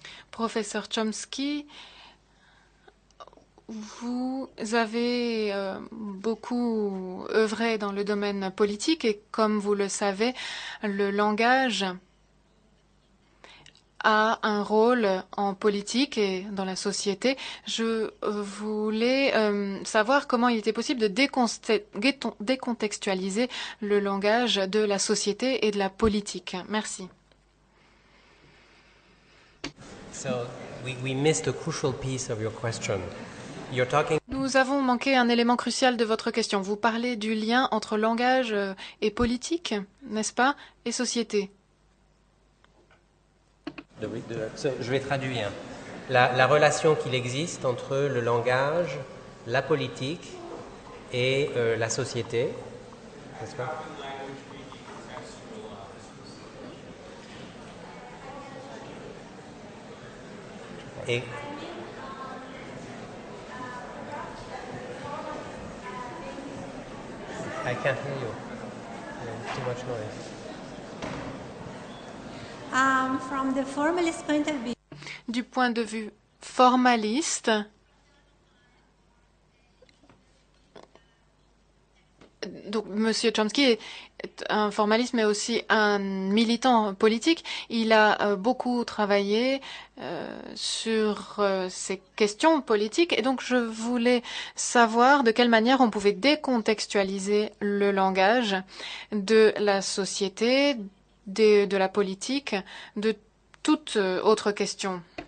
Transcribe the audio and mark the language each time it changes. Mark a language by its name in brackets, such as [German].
[French] Professeur Chomsky, vous avez beaucoup œuvré dans le domaine politique et comme vous le savez, le langage a un rôle en politique et dans la société. Je voulais savoir comment il était possible de décontextualiser le langage de la société et de la politique. Merci. [English] So we missed a crucial piece of your question. You're talking. [French] Nous avons manqué un élément crucial de votre question. Vous parlez du lien entre langage et politique, n'est-ce pas, et société. Je vais traduire. La relation qu'il existe entre le langage, la politique et la société, n'est-ce pas? [English] Et I can't hear you. There's too much noise. From the formalist point of view. [French] Du point de vue formaliste, donc Monsieur Chomsky est un formaliste mais aussi un militant politique. Il a beaucoup travaillé sur ces questions politiques et donc je voulais savoir de quelle manière on pouvait décontextualiser le langage de la société, de la politique, de toute autre question.